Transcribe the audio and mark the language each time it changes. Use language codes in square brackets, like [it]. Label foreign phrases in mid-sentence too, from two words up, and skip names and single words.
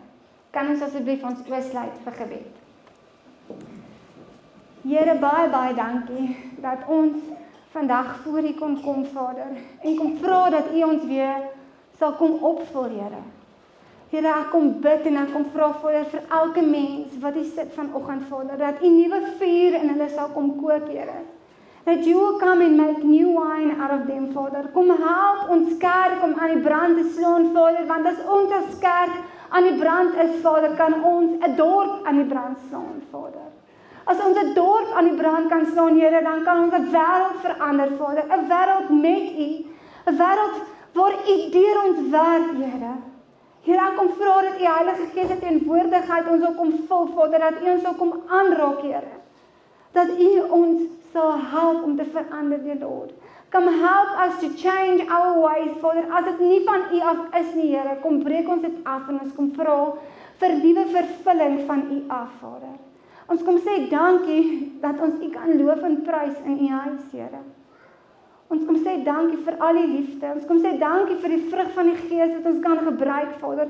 [af] Kan ons asseblief ons oë sluit vir gebed? Here, baie dankie dat ons vandag voor U kon kom, Vader, en kom vra dat U ons weer sal kom opvul, Here. Here, ek kom bid en ek kom vra, Vader, vir elke mens wat hier sit vanoggend, Vader, dat U nuwe vuur in hulle sal kom kook, Here. [en] That you will come and make new wine out of them, [af] Vader. Kom help ons kerk om aan die brand te slaan, Vader, want as ons as kerk aan die brand is, Vader, kan ons 'n dorp aan die brand slaan, Vader. As ons 'n dorp aan die brand kan slaan, Here, dan kan ons 'n wêreld verander, Vader. 'n Wêreld met U, 'n wêreld waar U deur ons werk, Here. Here, ek kom vra dat U Heilige Gees se teenwoordigheid ons sal kom vul, Vader, dat U ons sal kom aanraak, Here. Dat U ons sal help om te verander, [en] dear Lord. Come help us to change our ways, [af] Vader. As dit nie van U af is nie, Here, kom breek ons dit af en ons kom vra vir nuwe vervulling van U af, Vader. Ons kom sê dankie dat ons U kan loof en prys in U huis, Here. Ons kom sê dankie vir al die liefde. Ons kom sê dankie vir die vrug van die Gees wat ons kan gebruik, Vader.